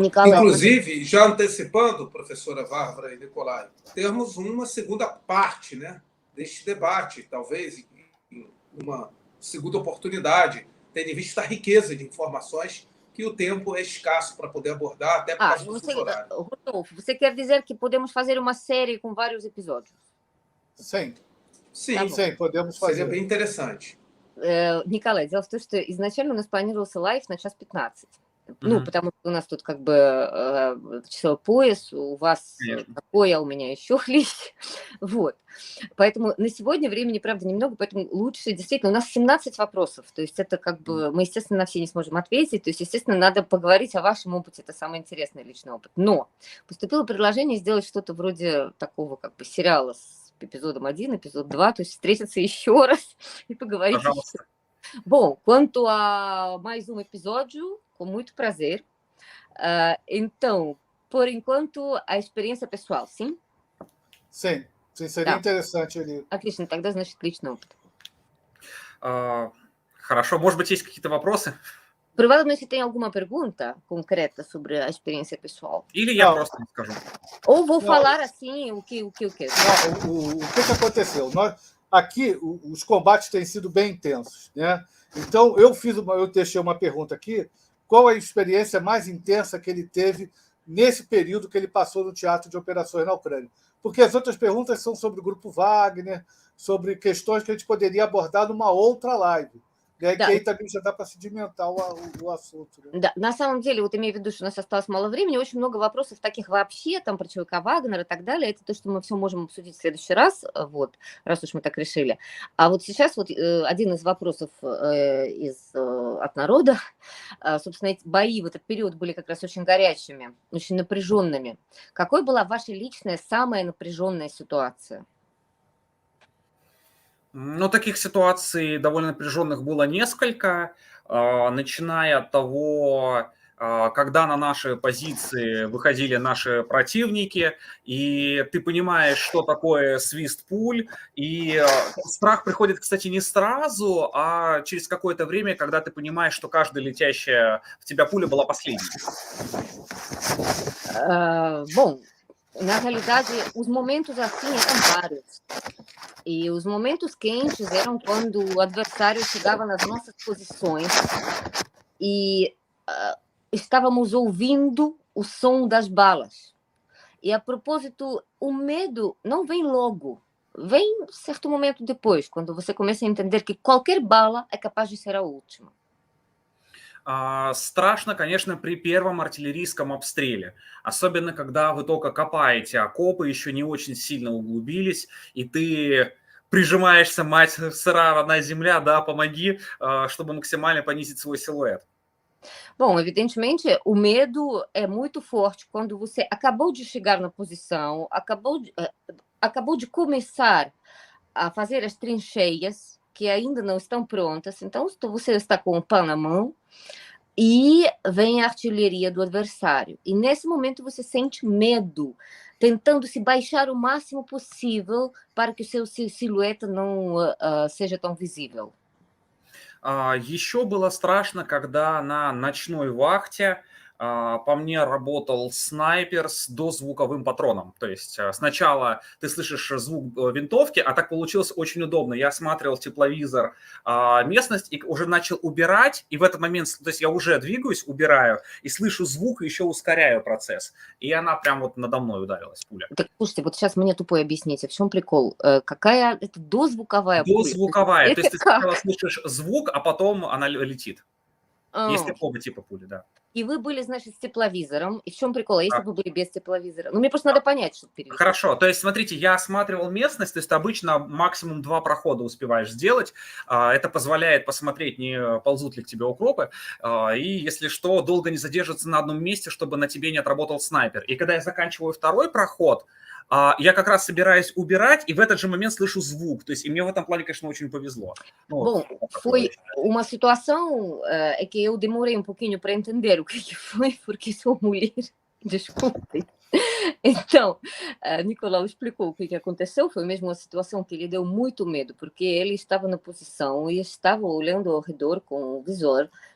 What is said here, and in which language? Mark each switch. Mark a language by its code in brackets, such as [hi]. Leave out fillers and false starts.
[pt] Inclusive, já antecipando, professora Bárbara e Nicolai, temos uma segunda parte, né, deste debate, talvez em uma segunda oportunidade, tendo em vista a riqueza de informações que o tempo é escasso para poder abordar, até por causa do fuso horário. Rodolfo, você quer dizer que podemos fazer uma série com vários episódios? Sim. Sim, podemos fazer. Seria bem интересante. [ru] Николай, дело в том, что изначально у нас планировался лайв на 1:15. Ну, потому что у нас тут как бы часовой пояс, у вас такой, а у меня еще хлеще. Вот. Поэтому на сегодня времени, правда, немного, поэтому лучше действительно... У нас 17 вопросов, то есть это как бы... Мы, естественно, на все не сможем ответить, то есть, естественно, надо поговорить о вашем опыте, это самый интересный личный опыт. Но поступило предложение сделать что-то вроде такого как бы сериала с эпизодом 1, эпизод 2, то есть встретиться еще раз и поговорить еще. [pt] Bom, quanto a mais um episódio, com muito prazer. Então, por enquanto, a experiência pessoal, sim? Sim, seria interessante ali. [ru] Отлично, тогда, значит, личный опыт. Хорошо, может быть, есть какие-то вопросы? [pt] Provavelmente você tem alguma pergunta concreta sobre a experiência pessoal. [ru] Или я просто не скажу. [pt] Ou vou falar assim, o que? Não, o que aconteceu? Aqui, os combates têm sido bem intensos, né? Então, eu deixei uma pergunta aqui, qual a experiência mais intensa que ele teve nesse período que ele passou no teatro de operações na Ucrânia? Porque as outras perguntas são sobre o Grupo Wagner, sobre questões que a gente poderia abordar numa outra live. Que aí também já dá para sedimentar o assunto. Né? [ru] Да, на самом деле, вот имею в виду, что у нас осталось мало времени, очень много вопросов таких вообще, там про ЧВК Вагнер и так далее. Это то, что мы все можем обсудить в следующий раз, вот, раз уж мы так решили. А вот сейчас вот один из вопросов от народа, собственно, эти бои в этот период были как раз очень горячими, очень напряженными. Какой была ваша личная самая напряженная ситуация? Ну, таких ситуаций довольно напряженных было несколько, начиная от того, когда на наши позиции выходили наши противники, и ты понимаешь, что такое свист пуль, и страх приходит, кстати, не сразу, а через какое-то время, когда ты понимаешь, что каждая летящая в тебя пуля была последней. [pt] Bom, na realidade, os momentos assim eram vários. E os momentos quentes eram quando o adversário chegava nas nossas posições e estávamos ouvindo o som das balas. E, a propósito, o medo não vem logo, vem certo momento depois, quando você começa a entender que qualquer bala é capaz de ser a última. [ru] Страшно, конечно, при первом артиллерийском обстреле, особенно когда вы только копаете окопы, еще не очень сильно углубились, и ты прижимаешься, мать сыра, родная земля, да, помоги, чтобы максимально понизить свой силуэт. [pt] Bom, evidentemente, o medo é muito forte quando você acabou de chegar na posição, acabou de começar a fazer as trincheias, que ainda não estão prontas, então você está com o pão na mão, e vem a artilharia do adversário. E nesse momento você sente medo, tentando se baixar o máximo possível para que o seu silhueta não seja tão visível. [ru] Еще было страшно, когда на ночной вахте по мне работал снайпер с дозвуковым патроном. То есть сначала ты слышишь звук винтовки, а так получилось очень удобно. Я осматривал в тепловизор местность и уже начал убирать, и в этот момент, то есть я уже двигаюсь, убираю, и слышу звук, и еще ускоряю процесс. И она прям вот надо мной ударилась, пуля. Так, слушайте, вот сейчас мне тупо объясните, в чем прикол? Какая это дозвуковая пуля? Дозвуковая, то есть ты как? сначала слышишь звук, а потом она летит. Есть А, такого типа пули, да. И вы были, значит, с тепловизором. И в чем прикол? А если Да. бы вы были без тепловизора? Ну, мне просто надо понять, что перевести. Хорошо, то есть, смотрите, я осматривал местность, то есть обычно максимум 2 прохода успеваешь сделать. Это позволяет посмотреть, не ползут ли к тебе укропы, и, если что, долго не задерживаться на одном месте, чтобы на тебе не отработал снайпер. И когда я заканчиваю второй проход, я как раз собираюсь убирать, и в этот же момент слышу звук. То есть, и мне в этом плане, конечно, очень повезло. [pt] Bom, foi uma situação que eu demorei um pouquinho para entender o que foi, porque sou mulher. Desculpe. Então, Nicolau explicou o que aconteceu. Foi mesmo uma situação que lhe deu muito medo, porque ele estava na posição e estava olhando ao redor com o visor.